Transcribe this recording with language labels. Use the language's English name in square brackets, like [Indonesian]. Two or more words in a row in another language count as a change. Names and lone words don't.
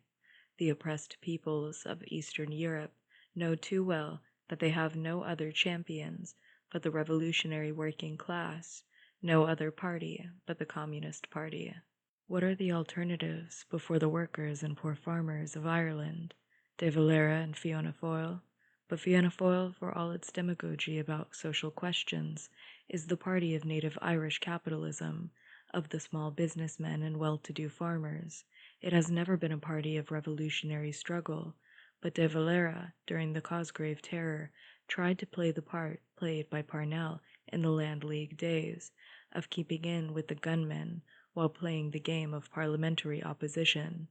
[English] The oppressed peoples of Eastern Europe know too well that they have no other champions but the revolutionary working class, no other party but the Communist Party. What are the alternatives before the workers and poor farmers of Ireland? De Valera and Fianna Fáil. But Fianna Fáil, for all its demagogy about social questions, is the party of native Irish capitalism, of the small businessmen and well-to-do farmers. It has never been a party of revolutionary struggle, but De Valera, during the Cosgrave Terror, tried to play the part played by Parnell in the Land League days, of keeping in with the gunmen while playing the game of parliamentary opposition.